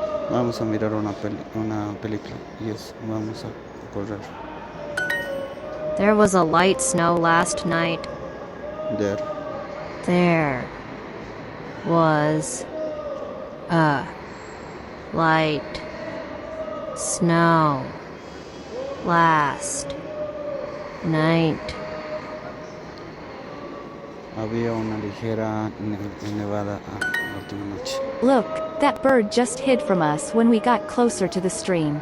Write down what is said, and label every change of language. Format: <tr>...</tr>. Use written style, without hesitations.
<es>Vamos a mirar una película.</es> <en>Yes,</en> <es>vamos a correr.</es> <en>There was a light snow last night. There was a light snow last night.</en> <es>Había una ligera nevada la última noche.</es> <en>Look, that bird just hid from us when we got closer to the stream.</en>